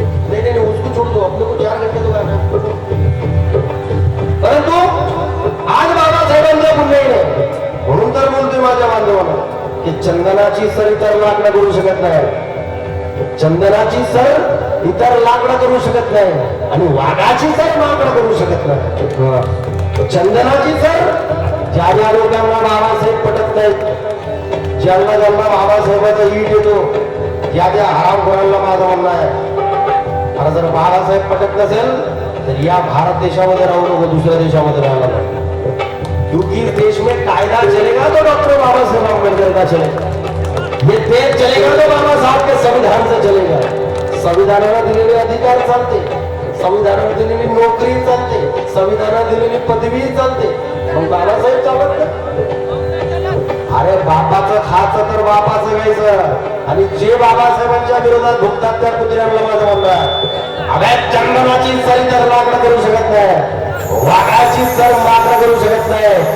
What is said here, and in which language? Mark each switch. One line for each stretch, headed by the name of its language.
Hindi: नहीं नहीं उसको छोड़ दो, अपने को 4 घंटे तो गाना.
Marathi: परंतु आज बाबासाहेबांच्या पुण्याने, म्हणून तर बोलतोय माझ्या बांधवांना की चंदनाची सर इतर लाकडं करू शकत नाही, चंदनाची सर इतर लाकडं करू शकत नाही आणि वाघाची सर लाकडं करू शकत नाही. चंदनाची सर ज्या ज्या लोकांना बाबासाहेब पटत नाहीत, ज्यांना ज्यांना बाबासाहेबाचा ईट येतो, ज्या ज्या हरामखोरांना माझं म्हणणं आहे, आता जर बाबासाहेब पटत नसेल तर या भारत देशामध्ये राहू नको, दुसऱ्या देशामध्ये राहायला नको.
Hindi: क्योंकि इस देश में कायदा चलेगा तो डॉक्टर बाबासाहेब आंबेडकर का चलेगा, ये देश चलेगा तो बाबा साहब के संविधान से चलेगा.
Marathi: संविधानाने दिलेले अधिकार चालते, संविधानाने दिलेली नोकरी चालते, संविधानाने दिलेली पदवी चालते, मग बाबासाहेब चालत नाही. अरे बापाचं खायचं तर बापाचं घ्यायचं, आणि जे बाबासाहेबांच्या विरोधात भुकतात त्या कुत्र्यांना माझं म्हणणं, अबे चंदनाची सर तर लाकडं करू शकत नाही, वाघाची सर मात्र करू शकत नाही.